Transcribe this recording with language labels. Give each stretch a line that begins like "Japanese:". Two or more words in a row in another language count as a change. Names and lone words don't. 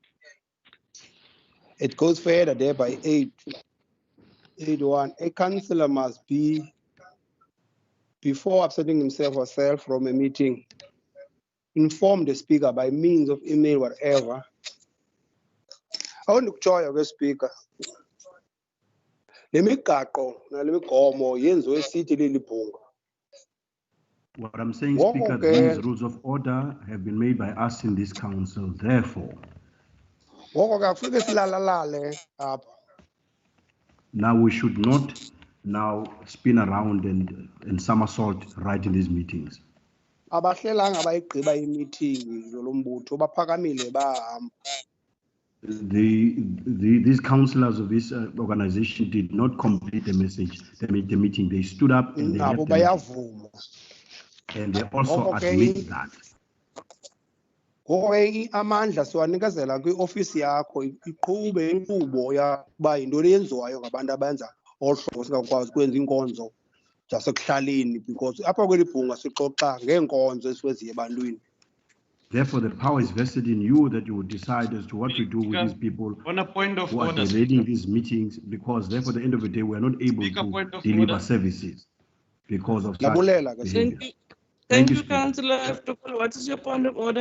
English: It goes further there by 8.1. A councillor must be before absenting himself or herself from a meeting, inform the speaker by means of email, whatever. I want to join the speaker.
Xhosa: Le migaqo nale migomo yenziwe esithi leli bhunga.
English: What I'm saying,
Xhosa: Ngoko
English: Speaker,
Xhosa: ke-
English: these rules of order have been made by us in this council. Therefore,
Xhosa: Ngoko ke akufuneka silalalale apha.
English: now we should not now spin around and somersault right in these meetings.
Xhosa: Abahlelanga bayigqiba imeeting lo mbutho baphakamile bahamba.
English: These councillors of this organization did not complete the message, the meeting. They stood up and they
Xhosa: Nabo
English: left the meeting.
Xhosa: bayavuma.
English: And they also
Xhosa: Ngoko ke-
English: admit that.
Xhosa: Ngoko ke amandla siwanikezela kwi-ofisi yakho iqhube inkqubo yakuba yintoni eyenziwayo ngabantu abenza olu hlobo singakwazi ukwenza iinkonzo zasekuhlaleni, because apha kweli bhunga sixoxa ngeenkonzo esiwenziye ebantwini.
English: Therefore, the power is vested in you that you would decide as to what we do with these people On a point of who are order, delaying these meetings, because therefore, at the end of the day, we are not able Speaker, point to of deliver order. services because of such
Xhosa: Labulela ke.
English: behavior. Thank you, Speaker. Councillor Tukul. What is your point of order?